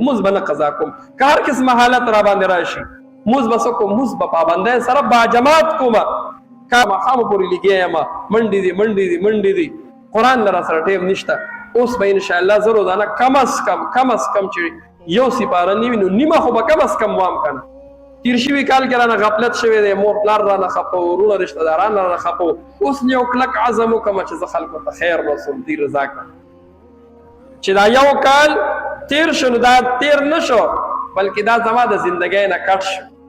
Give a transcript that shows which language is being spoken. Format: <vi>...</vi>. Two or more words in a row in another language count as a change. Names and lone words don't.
<ps>مونځ به نه قضا کوم که هر قسمه حالت را باندې راشي مونځ به څه کوم مونځ به پابندۍ سره باجماعت کوم که ماښامه پورې لګیا یم منډې دي قرآن له را سره ټیم نشته اوس به انشاءالله زه روزانه کم از کم چې یو سپاره نه وي نو نیمه خو به کم از کم وام کنه تیر شوي کال کې رانه غفلت شوی دی مور پلار رانه خفه ورونه رشته داران رانه خفه اوس یو کلک عزم وکړم چې زه خلکو ته خیر رسوم دې رضا کړم چې دا یو کال تیر شو نو دا تیر نه شو بلکې دا زما د زندګۍ نه کټ شو</ps>